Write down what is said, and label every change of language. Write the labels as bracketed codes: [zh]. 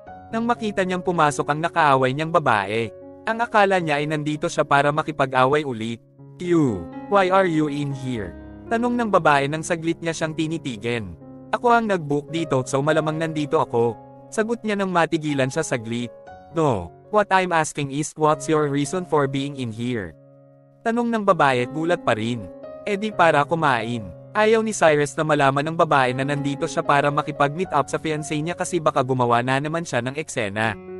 [tl] Nang makita niyang pumasok ang nakaaway niyang babae, ang akala niya ay nandito siya para makipag-away ulit. [en] "You, why are you in here?" [tl] Tanong ng babae nang saglit niya siyang tinitigan. "Ako ang nag-book dito so malamang nandito ako." Sagot niya nang matigilan siya saglit. [en] "No, what I'm asking is what's your reason for being in here?" [tl] Tanong ng babae at gulat pa rin. "Di para kumain." Ayaw ni Cyrus na malaman ng babae na nandito siya para makipag-meet up sa fiancé niya kasi baka gumawa na naman siya ng eksena.